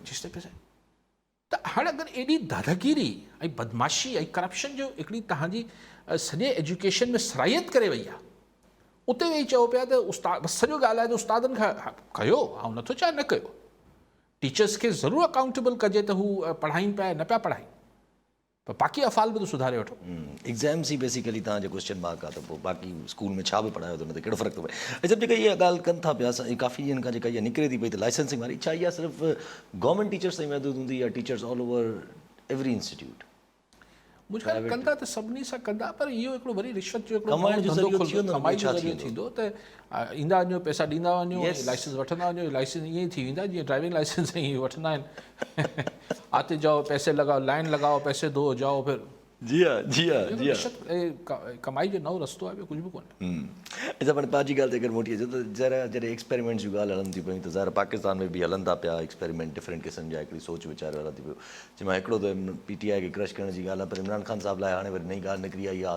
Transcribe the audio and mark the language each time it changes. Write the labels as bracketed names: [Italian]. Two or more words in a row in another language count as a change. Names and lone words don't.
[Sindhi] जेसिताईं पैसा त हाणे अगरि एॾी दादागिरी ऐं बदमाशी ऐं करप्शन जो हिकिड़ी तव्हांजी सॼे एजुकेशन में सराहियत करे वई आहे, उते वेही चओ पिया त उस्ताद बसि सॼो ॻाल्हि आहे त उस्तादनि खां कयो, ऐं नथो चवां न कयो, टीचर्स खे ज़रूरु अकाउंटेबल कजे त हू पढ़ाइनि पिया न पिया पढ़ाइनि, पर बाक़ी अफ़ाल बि त सुधारे वठो। एग्ज़ाम्स ई बेसिकली तव्हांजो [English] question mark [Sindhi] आहे, त पोइ बाक़ी स्कूल में छा बि पढ़ायो त हुन ते कहिड़ो फ़र्क़ु थो पए। ऐं जब जेका इहा ॻाल्हि कनि था पिया, काफ़ी ॾींहंनि खां जेका इहा निकिरे थी पई त लाइसेंसिंग वारी, छा इहा सिर्फ़ु [English] government teachers [Sindhi] ताईं महदूद हूंदी या [English] teachers all over every institute? [Sindhi] मुंहिंजे ख़्याल कंदा त सभिनी सां कंदा, पर इहो हिकिड़ो वरी रिश्वत जो कमाइण जो ज़रियो थी वेंदो, कमाई जो छा ज़रियो थींदो त ईंदा वञो, पैसा ॾींदा वञो, लाइसेंस वठंदा वञो। लाइसेंस ईअं ई थी वेंदा जीअं [English] driving license [Sindhi] ईअं वठंदा आहिनि, [Urdu] آتے جاؤ پیسے لگاؤ، لائن لگاؤ، پیسے دو جاؤ، پھر [Sindhi] जी हा, जी हा, जी हा। कमाई जो नओं रस्तो आहे, ॿियो कुझु बि कोन्हे। अच्छा, पर पंहिंजी ॻाल्हि ते अगरि मोटी अचो त ज़रा जॾहिं एक्सपेरिमेंट्स जूं ॻाल्हि हलनि थी पियूं त ज़रा पाकिस्तान में बि हलनि था पिया एक्सपेरिमेंट, डिफरेंट क़िस्म जा, हिकिड़ी सोच वीचार हलनि थी पियो। जंहिंमें हिकिड़ो त PTI खे क्रश करण जी ॻाल्हि आहे, पर इमरान ख़ान साहिब लाइ हाणे वरी नई ॻाल्हि निकिरी आई आहे।